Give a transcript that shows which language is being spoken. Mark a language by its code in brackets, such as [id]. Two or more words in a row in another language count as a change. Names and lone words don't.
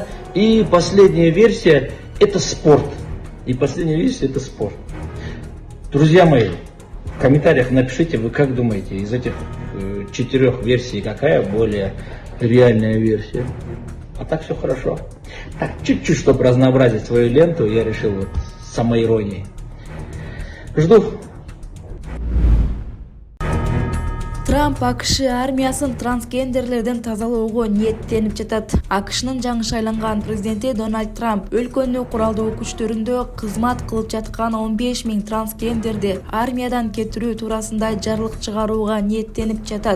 [ru] И последняя версия это спорт. Друзья мои, в комментариях напишите, вы как думаете, из этих 4 версий какая более реальная версия? А так все хорошо. Так, чуть-чуть, чтобы разнообразить свою ленту, я решил вот самоиронией. Жду. [ky] Трамп АКШ армиясын трансгендерлерден тазалоого ниеттенип жатат. АКШнын жаңы шайланган президенти Дональд Трамп өлкөнүн куралдуу күчтөрүндө кызмат кылып жаткан 15 000 трансгендерди армиядан кетирүү туурасында жарлык чыгарууга ниеттенип жатат.